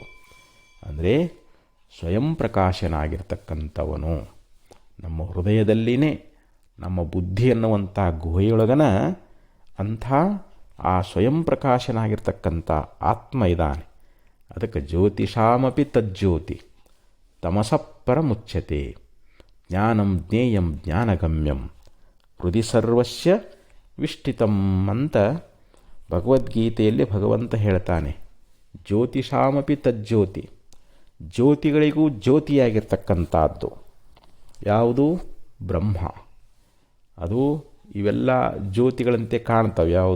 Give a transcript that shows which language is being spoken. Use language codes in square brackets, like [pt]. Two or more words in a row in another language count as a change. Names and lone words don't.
[kn] ಅಂದರೆ ಸ್ವಯಂ ಪ್ರಕಾಶನಾಗಿರ್ತಕ್ಕಂಥವನು ನಮ್ಮ ಹೃದಯದಲ್ಲಿನೇ, ನಮ್ಮ ಬುದ್ಧಿ ಅನ್ನುವಂಥ ಗುಹೆಯೊಳಗನ ಅಂಥ ಆ ಸ್ವಯಂ ಪ್ರಕಾಶನಾಗಿರ್ತಕ್ಕಂಥ ಆತ್ಮ ಇದ್ದಾನೆ. ಅದಕ್ಕೆ [sa] ಜ್ಯೋತಿಷಾಮಪಿ ತಜ್ಜ್ಯೋತಿ ತಮಸಃ ಪರಮುಚ್ಯತೆ ಜ್ಞಾನಂ ಜ್ಞೇಯಂ ಜ್ಞಾನಗಮ್ಯಂ ಹೃದಯ ಸರ್ವಸ್ಯ ವಿಷ್ಟಿತಂ [kn] ಅಂತ ಭಗವದ್ಗೀತೆಯಲ್ಲಿ ಭಗವಂತ ಹೇಳ್ತಾನೆ. [sa] ಜ್ಯೋತಿಷಾಮಪಿ ತಜ್ಜ್ಯೋತಿ, [kn] ಜ್ಯೋತಿಗಳಿಗೂ ಜ್ಯೋತಿಯಾಗಿರ್ತಕ್ಕಂಥದ್ದು ಯಾವುದು? ಬ್ರಹ್ಮ. ಅದು ಇವೆಲ್ಲ ಜ್ಯೋತಿಗಳಂತೆ ಕಾಣ್ತವೆ. ಯಾವುದು?